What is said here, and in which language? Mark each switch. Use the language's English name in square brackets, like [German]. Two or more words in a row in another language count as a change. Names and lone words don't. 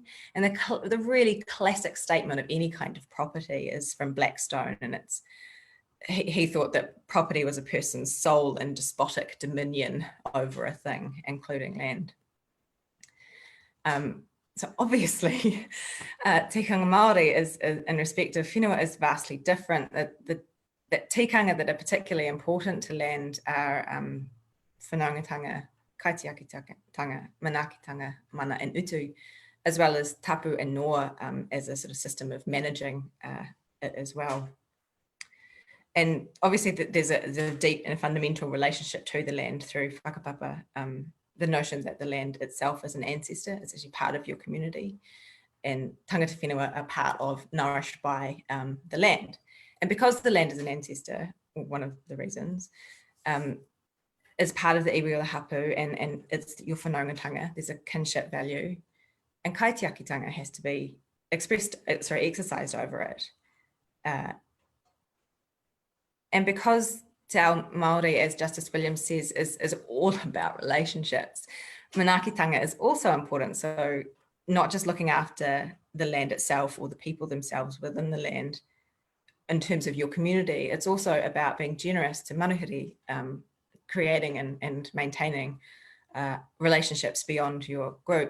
[English] And the really classic statement of any kind of property is from Blackstone, and he thought that property was a person's sole and despotic dominion over a thing, including land. So obviously, [Māori] tikanga Māori [English] is in respect of whenua is vastly different. That tikanga that are particularly important to land are [Māori] whanaungatanga, kaitiaki-tanga, manaaki-tanga, mana [English] and utu, as well as tapu and noa as a sort of system of managing it as well. And obviously there's a deep and fundamental relationship to the land through whakapapa, the notion that the land itself is an ancestor, it's actually part of your community, and [Māori] tangata whenua [English] are part of, nourished by the land. And because the land is an ancestor, one of the reasons, is part of the [Māori] iwi o [English] the hapu, and it's your whanaungatanga, there's a kinship value, and kaitiaki-tanga has to be exercised over it. And because [Māori] Te Ao Māori, [English] as Justice Williams says, is all about relationships, manaaki-tanga is also important. So not just looking after the land itself or the people themselves within the land, in terms of your community, it's also about being generous to manuhiri, creating and maintaining relationships beyond your group.